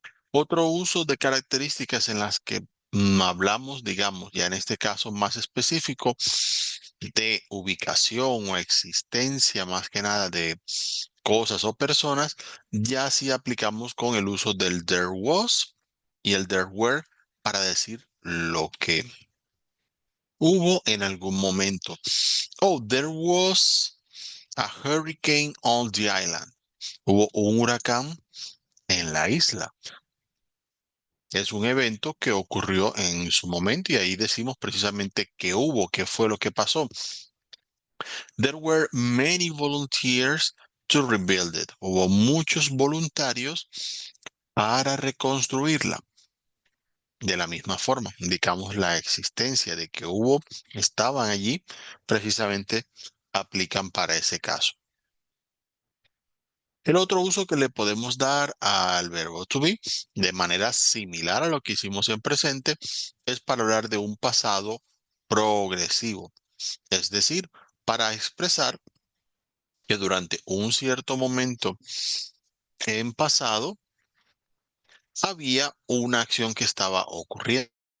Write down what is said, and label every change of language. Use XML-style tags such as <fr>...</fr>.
<es>Otro uso de características en las que hablamos, digamos, ya en este caso más específico, de ubicación o existencia más que nada de cosas o personas, ya sí aplicamos con el uso del there was y el there were para decir lo que hubo en algún momento.</es> <en>Oh, there was a hurricane on the island.</en> <es>Hubo un huracán en la isla. Es un evento que ocurrió en su momento y ahí decimos precisamente qué hubo, qué fue lo que pasó.</es> <en>There were many volunteers to rebuild it.</en> <es>Hubo muchos voluntarios para reconstruirla. De la misma forma, indicamos la existencia de que hubo, estaban allí, precisamente aplican para ese caso. El otro uso que le podemos dar al verbo to be, de manera similar a lo que hicimos en presente, es para hablar de un pasado progresivo, es decir, para expresar que durante un cierto momento en pasado había una acción que estaba ocurriendo.</es>